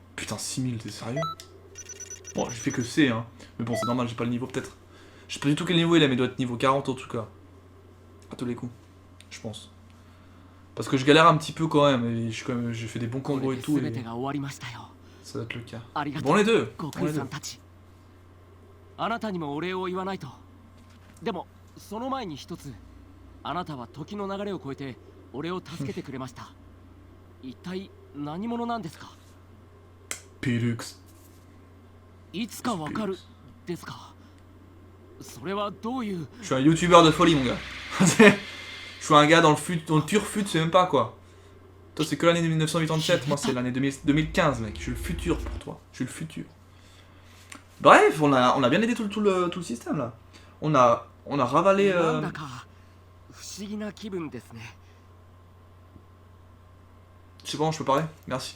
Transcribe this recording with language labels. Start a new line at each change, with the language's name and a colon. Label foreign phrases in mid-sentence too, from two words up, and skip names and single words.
French: Putain, 6000, t'es sérieux? Bon, j'ai fait que C, hein. Mais bon, c'est normal, j'ai pas le niveau peut-être. Je sais pas du tout quel niveau il a, mais il doit être niveau 40 en tout cas. À tous les coups, je pense. Parce que je galère un petit peu quand même, et j'ai fait des bons combos et tout, et ça doit être le cas. Bon, les deux. Bon, les deux.
Japanese: あなたにもお礼を言わないと。でもその前に一つ、あなたは時の流れを超えて俺を助けてくれました。一体何者なんですか？ピルクス。いつかわかるですか？それはどういう？
French: Je suis un youtubeur de folie, mon gars. Je suis un gars dans le pur fut, c'est même pas quoi. Toi, c'est que l'année 1987, moi c'est l'année 2015, mec. Je suis le futur pour toi. Je suis le futur. Bref, on a bien aidé tout le système là. On a ravalé. C'est bon, je peux parler? Merci.